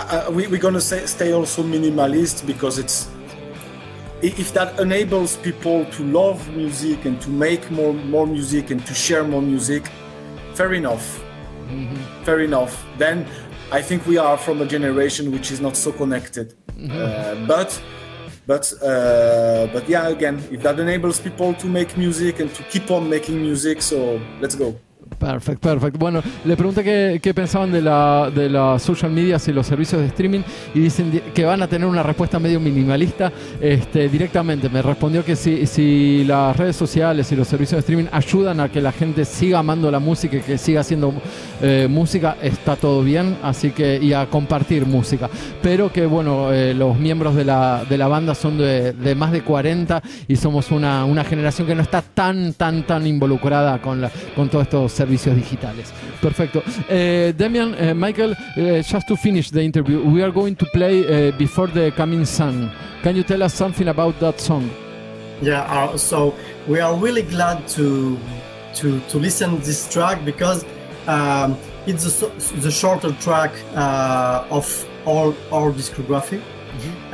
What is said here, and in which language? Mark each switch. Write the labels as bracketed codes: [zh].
[en] We're gonna stay also minimalist, because if that enables people to love music and to make more music and to share more music, fair enough. Mm-hmm. Fair enough. Then I think we are from a generation which is not so connected. Mm-hmm. But yeah, again, if that enables people to make music and to keep on making music, so let's go. [es] Perfecto. Bueno, le pregunté qué pensaban de las social medias y los servicios de streaming, y dicen que van a tener una respuesta medio minimalista. Directamente me respondió que si las redes sociales y los servicios de streaming ayudan a que la gente siga amando la música y que siga haciendo música, está todo bien, así que, y a compartir música, pero que bueno, los miembros de la banda son de más de 40 y somos una generación que no está tan involucrada con todos estos servicios digitales. Perfecto. [en] Damian, Michael, just to finish the interview, we are going to play Before the Coming Sun. Can you tell us something about that song? Yeah, so we are really glad to listen to this track, because it's the shorter track of all our discography, mm-hmm.